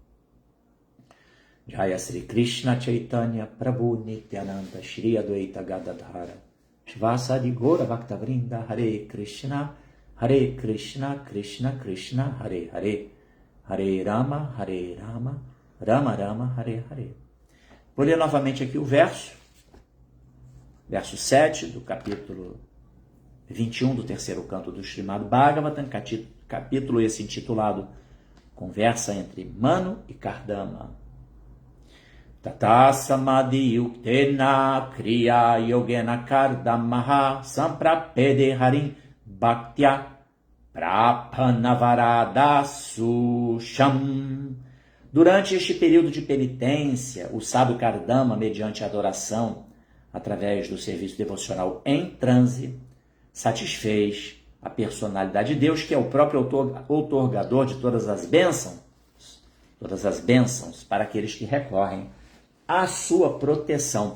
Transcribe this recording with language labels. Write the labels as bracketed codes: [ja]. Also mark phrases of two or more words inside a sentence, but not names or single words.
[sa] जय श्री कृष्ण चैतन्य प्रभु नित्यानन्द श्री अद्वैत गदाधर श्रीवासादि गौर भक्तवृन्द हरे कृष्ण कृष्ण कृष्ण हरे हरे हरे राम राम राम हरे हरे. [pt] Vou ler novamente aqui o verso 7 do capítulo 21 do terceiro canto do Srimad Bhagavatam, capítulo esse intitulado Conversa entre Manu e Kardama. [sa] ततः समाधि युक्तेन क्रिया योगेन कर्दमः सम्प्रपेदे हरिं भक्त्या प्रपन्नवरदा शुषम्. [pt] Durante este período de penitência, o sábio Kardama, mediante a adoração, através do serviço devocional em transe, satisfez a personalidade de Deus, que é o próprio outorgador de todas as bênçãos para aqueles que recorrem à sua proteção.